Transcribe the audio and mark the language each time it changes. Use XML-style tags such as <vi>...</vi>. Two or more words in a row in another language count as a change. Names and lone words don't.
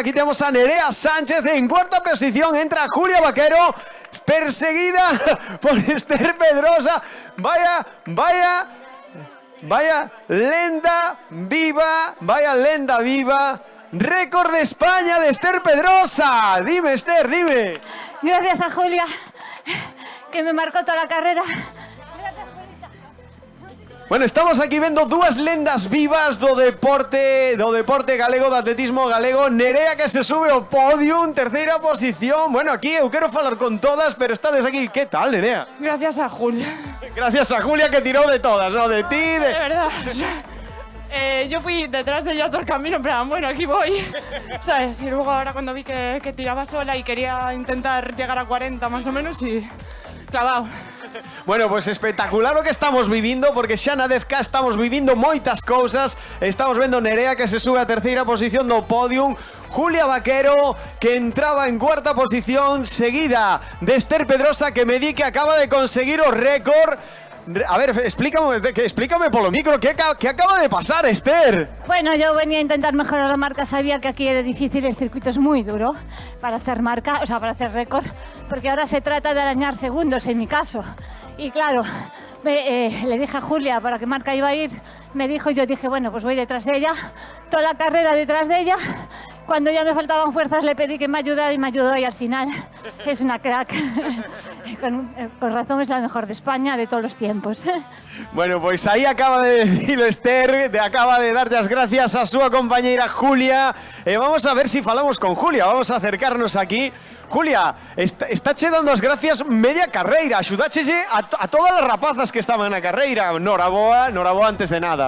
<es>Aquí tenemos a Nerea Sánchez en cuarta posición. Entra Julia Vaquero, perseguida por Esther Pedrosa.</es> <gl>Vaya lenda viva.</gl> <es>Récord de España de Esther Pedrosa. Dime, Esther, dime. Gracias a Julia, que me marcó toda la carrera.</es> <gl>Bueno, estamos aquí vendo dúas lendas vivas do deporte galego, do atletismo galego. Nerea que se sube ao podium, terceira posición. Bueno, aquí eu quero falar con todas, pero estades aquí.</gl> <es>¿Qué tal, Nerea? Gracias a Julia. Gracias a Julia que tiró de todas, ¿no? De ti, De verdad. Yo fui detrás de ella todo el camino, en plan, bueno, aquí voy, ¿sabes? Y luego ahora cuando vi que tiraba sola y quería intentar llegar a 40 más o menos y clavado.</es> <gl>Bueno, pues espectacular</gl> <es>lo que</es> <gl>estamos vivindo, porque xa na 10K estamos vivindo moitas cousas. Estamos vendo Nerea que se sube a terceira posición do podium, Julia Vaquero que entraba en cuarta posición, seguida de Esther Pedrosa que me di que acaba de conseguir o récord.</gl> <es>A ver, explícame por lo micro, ¿qué acaba de pasar, Esther? Bueno, yo venía a intentar mejorar la marca, sabía que aquí era difícil, el circuito es muy duro para hacer marca, o sea, para hacer récord, porque ahora se trata de arañar segundos en mi caso. Y claro, le dije a Julia para qué marca iba a ir, me dijo, yo dije, bueno, pues voy detrás de ella, toda la carrera detrás de ella. Cuando ya me faltaban fuerzas le pedí que me ayudara y me ayudó y al final es una crack. Con razón es la mejor de España de todos los tiempos. Bueno,</es> <gl>pues aí acaba de decirlo Esther, acaba de dar as gracias a súa compañeira Julia. Vamos a ver si falamos con Julia, vamos a acercarnos aquí. Julia, está che dando as gracias media carreira, axudáchelle a todas as rapazas que estaban na carreira. Noraboa antes de nada.</gl>